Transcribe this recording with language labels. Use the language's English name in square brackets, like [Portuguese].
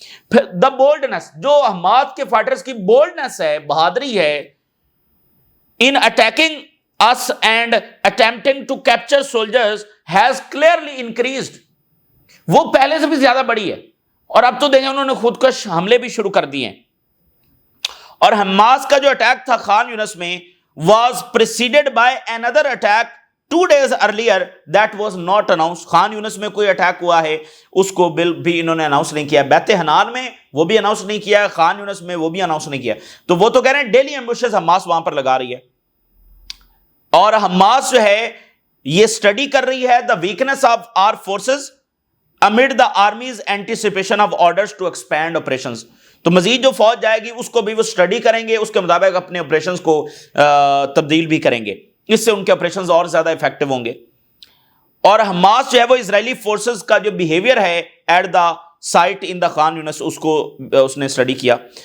[Urdu] پھر دا بولڈنس، جو حماس کے فائٹرز کی بولڈنس ہے، بہادری ہے، ان attacking [English] us and attempting to capture soldiers has clearly increased. [Urdu] وہ پہلے سے بھی زیادہ بڑی ہے، اور اب تو دیکھیں انہوں نے خودکش حملے بھی شروع کر دیے ہیں. اور حماس کا جو اٹیک تھا خان یونس میں [English] was preceded by another attack 2 days earlier that was not announced. [Urdu] Khan یونس میں کوئی اٹیک ہوا ہے اس کو بھی انہوں نے اناؤنس نہیں کیا. بیت حنان میں وہ بھی اناؤنس نہیں کیا، خان یونس میں وہ بھی اناؤنس نہیں کیا. تو وہ تو کہہ رہے ہیں ڈیلی ایمبوشز حماس وہاں پر لگا رہی ہے. اور حماس جو ہے یہ سٹڈی کر رہی ہے [English] the weakness of our forces amid the army's anticipation of orders to expand operations. [Urdu] تو مزید جو فوج جائے گی اس کو بھی وہ سٹڈی کریں گے، اس کے مطابق اپنے آپریشنز کو تبدیل بھی کریں گے، اس سے ان کے آپریشنز اور زیادہ افیکٹو ہوں گے. اور حماس جو ہے وہ اسرائیلی فورسز کا جو بیہیویئر ہے ایٹ دا سائٹ ان دا خان یونس اس کو اس نے سٹڈی کیا.